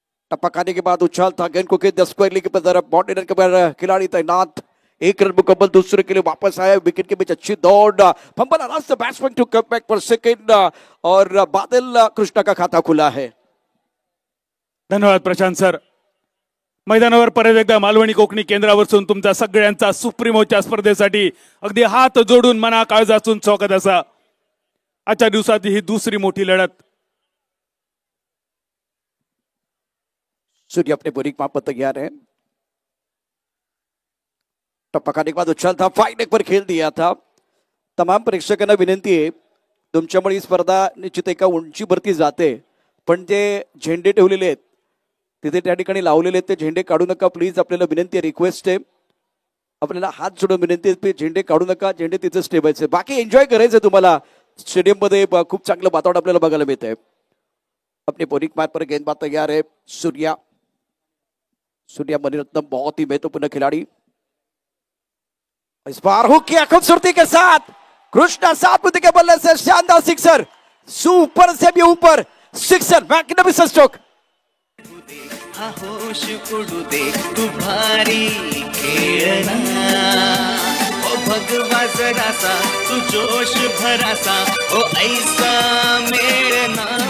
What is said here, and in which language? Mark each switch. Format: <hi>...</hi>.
<hi>टप्पा खाने के बाद उछाल था, गेंद को गेंद स्क्वायरली की तरफ बाउंड्री के पर खिलाड़ी तैनात. एक रन मुकम्मल, दूसरे के लिए वापस आया. विकेट के बीच अच्छी दौड़,</hi> <en>fumble around the batsman to come back for second,</en> <hi>और बादल कृष्णा का खाता खुला है. धन्यवाद प्रशांत सर.</hi> <mr>मैदानावर परत एकदा मालवणी कोकणी केंद्रावरून तुमचा सगळ्यांचा सुप्रीमोच्या स्पर्धेसाठी अगदी हात जोडून मना काळजातून स्वागत असा. आजच्या दिवसात ही दुसरी मोठी लढत.</mr> <hi>सूर्य अपने बॉलिंग माप पर तैयार है. टप्पा खाने के बाद उछाल था, फाइन एक पर खेल दिया था.</hi> <mr>तमाम प्रेक्षकांना विनंती आहे, तुमच्यामुळे ही स्पर्धा निश्चित एका उंचीवरती जाते, पण जे झेंडे ठेवलेले आहेत तिथे त्या ठिकाणी लावलेले आहेत ते झेंडे काढू नका प्लीज. आपल्याला विनंती आहे, रिक्वेस्ट आहे, आपल्याला हात जोडून विनंती आहे, झेंडे काढू नका, झेंडे तिथेच ठेवायचे. बाकी एन्जॉय करायचं तुम्हाला. स्टेडियम मध्ये खूप चांगलं वातावरण आपल्याला बघायला मिळत आहे.</mr> <hi>अपने बॉलिंग मार्ग पर गेंदबाज तैयार है सूर्या. सूर्या मणिरत्नम बहुत ही महत्वपूर्ण खिलाड़ी. इस बार हुक किया खूबसूरती के साथ, कृष्णा सातपुते के बल्ले से शानदार सिक्सर, सुपर से भी ऊपर सिक्सर,</hi> <en>Magnificent stroke.</en> <mr>होश उडू दे तू भारी खेळना, ओ भगवा जरासा तू जोश भरासा, ओ ऐसा मेळना.</mr>